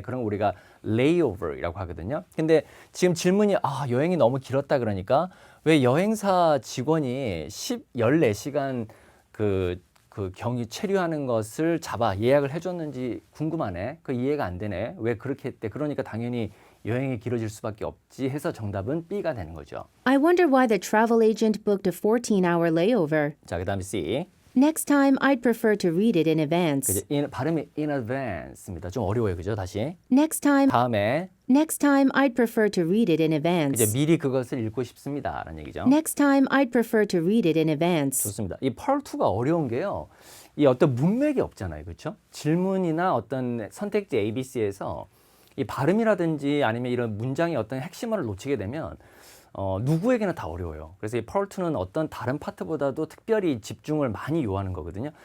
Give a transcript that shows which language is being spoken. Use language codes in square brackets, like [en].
[ko] 그런 거 우리가 layover이라고 하거든요. 근데 지금 질문이 여행이 너무 길었다 그러니까 왜 여행사 직원이 14시간 그 경유 체류하는 것을 잡아 예약을 해줬는지 궁금하네. 그 이해가 안 되네. 왜 그렇게 했대? 그러니까 당연히 여행이 길어질 수밖에 없지 해서 정답은 B가 되는 거죠. [en] I wonder why the travel agent booked a 14-hour layover. [ko] 자, 그다음에 C. [en] Next time, I'd prefer to read it in advance. [ko] 그죠? 발음이 [en] in advance [ko] 입니다. 좀 어려워요, 그죠? 다시 [en] Next time, [ko] 다음에 [en] I'd prefer to read it in [ko] 이제 [en] advance. [ko] 미리 그것을 읽고 싶습니다라는 얘기죠. [en] Next time, I'd prefer to read it in advance. [ko] 좋습니다. 이 part 2가 어려운 게요. 이 어떤 문맥이 없잖아요, 그렇죠? 질문이나 어떤 선택지 ABC에서 이 발음이라든지 아니면 이런 문장의 어떤 핵심어를 놓치게 되면 누구에게나 다 어려워요. 그래서 이 part 2는 어떤 다른 파트보다도 특별히 집중을 많이 요하는 거거든요.